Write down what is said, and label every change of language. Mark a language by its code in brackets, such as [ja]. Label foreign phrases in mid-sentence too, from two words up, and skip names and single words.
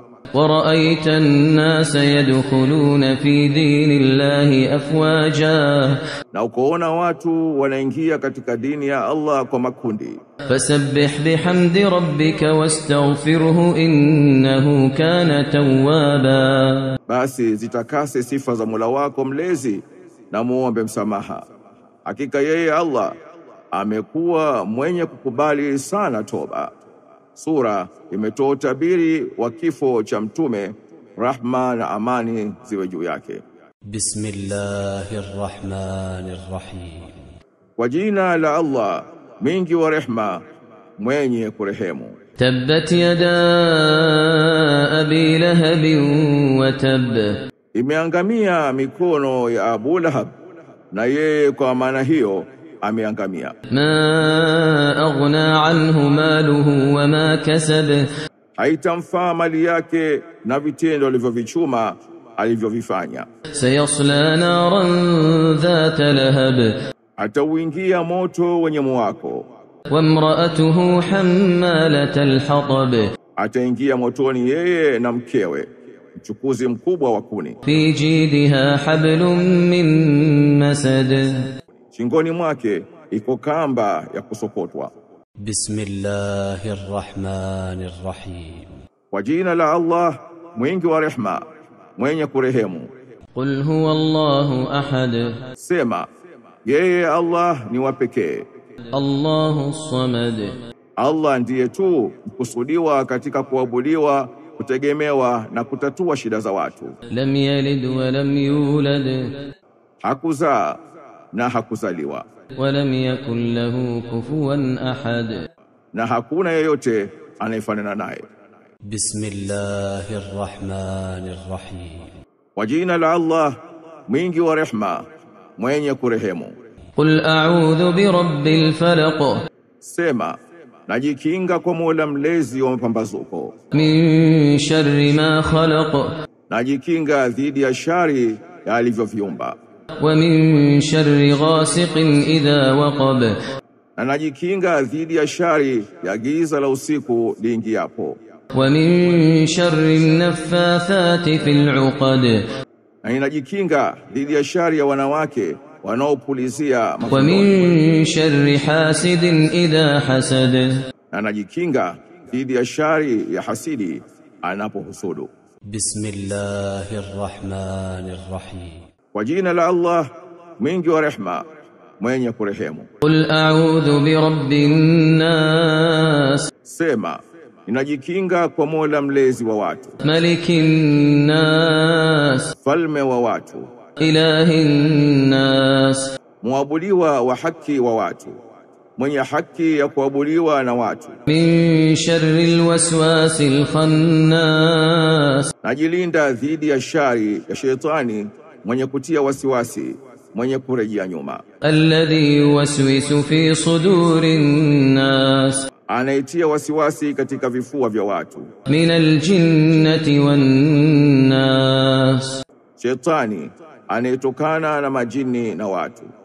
[ar] ورأيت الناس يدخلون في دين الله أفواجا [sw] na ukoona watu wanaingia katika dini ya Allah kwa makundi, [ar] فسبح بحمد ربك واستغفره إنه كان توابا. [sw] basi zitakase sifa za Mola wako mlezi na muombe msamaha. Hakika yeye Allah amekuwa mwenye kukubali sana toba. Sura imetoa utabiri wa kifo cha mtume, rahma na amani ziwe juu yake. [ar] بسم الله الرحمن الرحيم. [sw] Kwa jina la Allah mwingi wa rehma mwenye kurehemu. [ar] تبت يدا أبي لهب وتب [sw] Imeangamia mikono ya Abu Lahab, na yeye kwa maana hiyo ameangamia. [ar] ما أغنى عنه ماله وما كسب [sw] Haitamfaa mali yake na vitendo alivyovichuma alivyovifanya. [ar] سيصلى نارا ذات لهب [sw] Atauingia moto wenye mwako. [ar] وامرأته حمالة الحطب [sw] Ataingia motoni yeye na mkewe, mchukuzi mkubwa wa kuni. [ar] في جيدها حبل من مسد [sw] Shingoni mwake iko kamba ya kusokotwa. [ar] بسم الله الرحمن الرحيم. [sw] Kwa jina la Allah mwingi wa rehma mwenye kurehemu. [ar] قل هو الله أحد [sw] Sema, yeye Allah ni wa pekee, [ar] الله الصمد [sw] Allah ndiye tu mkusudiwa katika kuabudiwa, kutegemewa na kutatua shida za watu. [ar] لم يلد ولم يولد [sw] Hakuzaa na hakuzaliwa, [ar] ولم يكن له كفوا أحد [sw] na hakuna yeyote anayefanana naye. [ar] بسم الله الرحمن الرحيم [sw] Kwa jina la Allah mwingi wa rehma, mwenye kurehemu. [ar] قل أعوذ برب الفلق [sw] Sema, najikinga kwa Mola mlezi wa mapambazuko, [ar] من شر ما خلق [sw] najikinga dhidi ya shari ya alivyoviumba, [ar] ومن شر غاسق إذا وقب [sw] na najikinga dhidi ya shari ya giza la usiku liingiapo, [ar] ومن شر النفاثات في العقد [sw] na ninajikinga dhidi ya shari ya wanawake wanaopulizia mafundoni, [ar] ومن شر حاسد إذا حسد [sw] na najikinga dhidi ya shari ya hasidi anapohusudu. [ar] بسم الله الرحمن الرحيم [sw] Kwa jina la Allah mwingi wa rehma, mwenye kurehemu. [ar] قل أعوذ برب الناس [sw] Sema, ninajikinga kwa Mola mlezi wa watu, [ar] ملك الناس [sw] falme wa watu, [ar] إله الناس [sw] muabudiwa wa haki wa watu, mwenye haki ya kuabudiwa na watu. [ar] من شر الوسواس الخناس [sw] Najilinda dhidi ya shari ya shetani mwenye kutia wasiwasi, mwenye kurejea nyuma, [ar] الذي يوسوس في صدور الناس [sw] anaitia wasiwasi katika vifua vya watu. [ar] من الجنة والناس [sw] Shetani anayetokana na majini na watu.